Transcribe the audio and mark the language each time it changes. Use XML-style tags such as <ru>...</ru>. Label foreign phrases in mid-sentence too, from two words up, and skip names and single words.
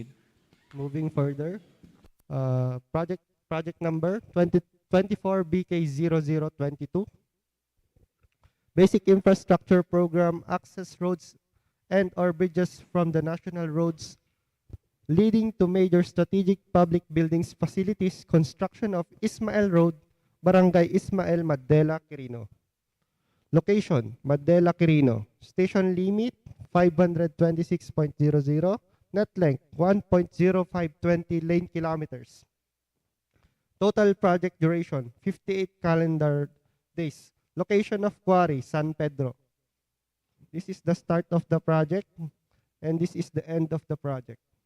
<en>Moving further, project number 2024BK0022. Basic infrastructure program, access roads and or bridges from the national roads leading to major strategic public buildings, facilities, construction of Ysmael Road, Barangay Ysmael, Maddela, Quirino. Location, Maddela, Quirino. Station limit, 526.00. Net length, 1.0520 lane kilometers. Total project duration, 58 calendar days. Location of quarry, San Pedro. This is the start of the project, and this is the end of the project.</en>